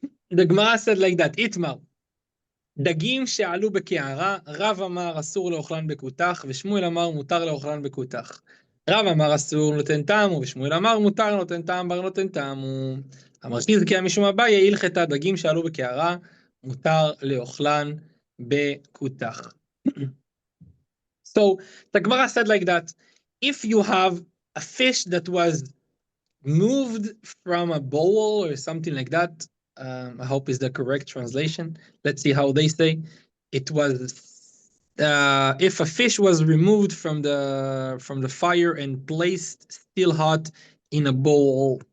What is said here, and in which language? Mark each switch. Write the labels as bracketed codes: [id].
[en] The Gemara said like that, Itmar. [he] דגים שעלו בקערה, רב אמר אסור לאוכלן בכותח, ושמואל אמר מותר לאוכלן בכותח. רב אמר אסור נותן טעם, ושמואל אמר מותר נותן טעם, בר נותן טעם. אמר חזקיה משום אביי, הלכתה דגים שעלו בקערה, מותר לאוכלן בכותח. [en] So the Gemara said like that, if you have a fish that was moved from a bowl or something like that, I hope is the correct translation. Let's see how they say. It was if a fish was removed from the fire and placed still hot in a bowl.